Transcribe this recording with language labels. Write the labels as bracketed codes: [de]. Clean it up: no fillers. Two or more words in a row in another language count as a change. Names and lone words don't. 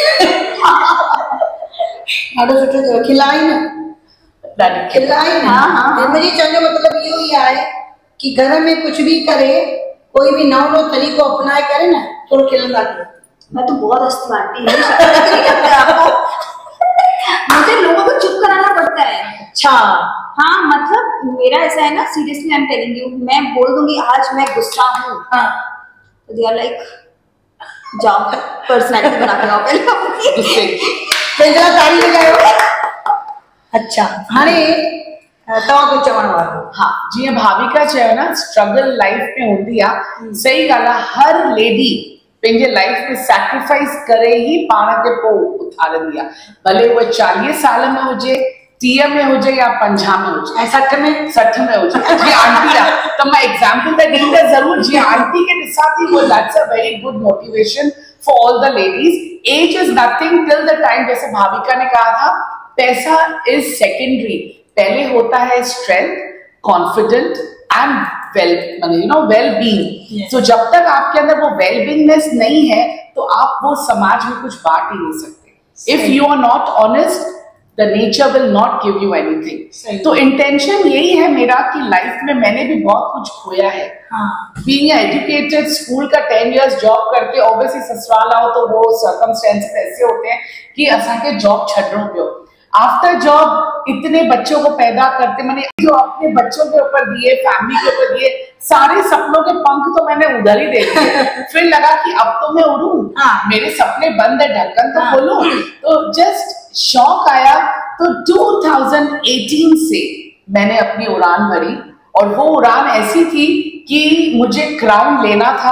[sd] ॾाढो सुठो चयो, खिलाई न, ॾाढी खिलाई न। मुंहिंजे चवण जो मतिलबु इहो ई आहे कि घर में कुझु भी करे, कोई भी नओं नओं तरीक़ो अपनाए करे न, थोड़ो खिलंदा करो। [hi] मैं तो बहुत हंसती हूँ आंटी, मुझे लोगों को चुप कराना पड़ता है। अच्छा हाँ मतलब मेरा ऐसा है ना, [en] seriously I am telling you, [hi] मैं बोल दूंगी आज मैं गुस्सा हूँ, हाँ तो [en] they are like [hi] जाओ पर्सनैलिटी बना के आओ पहले गुस्से। [sd] पंहिंजा तारी लॻायो। अच्छा हाणे तव्हां कुझु चवण वारो? हाँ जीअं भाविका चयो न, [en] struggle life [sd] में हूंदी आहे, सही ॻाल्हि आहे। हर लेडी पंहिंजे लाइफ में सैक्रिफाइस करे ही पाण खे पोइ उथारंदी आहे, भले उहा 40 साल में हुजे, 30 में हुजे या 50 में हुजे, ऐं 60 में 60 में हुजे। जीअं आंटी आहे त मां एग्जाम्पल त ॾींदसि ज़रूर, जीअं आंटी खे ॾिसां थी, वो [en] that's a very good motivation for all the ladies. age is nothing till the time, [hi] जैसे भाविका ने कहा था, पैसा [en] is secondary, [hi] पहले होता है [en] strength, confident and well being. [hi] तो जब तक आपके अंदर वो [en] well beingness [hi] नहीं है तो आप वो समाज में कुछ बांट ही नहीं सकते। [en] if you are not honest, the nature will not give you anything। [hi] तो इंटेंशन यही है मेरा कि लाइफ में मैंने भी बहुत कुछ खोया है। [en] Being educated, [hi] स्कूल का 10 years जॉब करके ऑब्वियसली ससुराल आओ तो वो सर्कमस्टेंसेस ऐसे होते हैं कि [sd] असांखे जॉब छॾणो पियो। [en] after job [hi] इतने बच्चों को पैदा करते, मैंने जो अपने बच्चों के ऊपर दिए, फैमिली के ऊपर दिए, सारे सपनों के पंख तो मैंने उधर ही दे दिए। फिर लगा कि अब तो मैं उड़ूं, मेरे सपने बंद है, ढक्कन तो खोलूं। तो जस्ट शौक आया, तो 2018 से मैंने अपनी उड़ान भरी, और वो उड़ान ऐसी थी कि मुझे क्राउन लेना था।